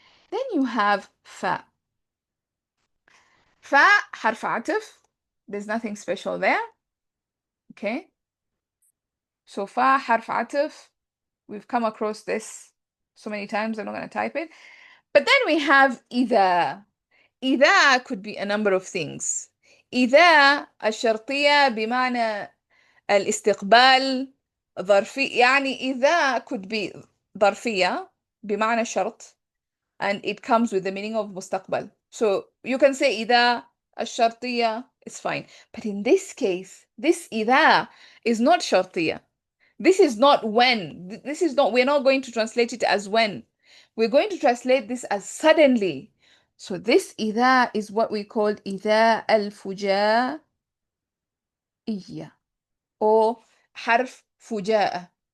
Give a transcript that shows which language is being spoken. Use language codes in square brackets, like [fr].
[en] Then you have fa. Fa حرف عطف. There's nothing special there. Okay. So fa حرف عطف. We've come across this so many times, I'm not going to type it. But then we have إذا. إذا could be a number of things. [ar] إذا الشرطية بمعنى الاستقبال ظرفي، يعني إذا [en] could be [ar] ظرفية بمعنى شرط, [en] and it comes with the meaning of [ar] مستقبل. [en] So you can say إذا الشرطية, it's fine. But in this case, this إذا is not شرطية. This is not when. We're not going to translate it as when. We're going to translate this as suddenly. So this إذا is what we call إذا الفجائية or حرف فجاءة.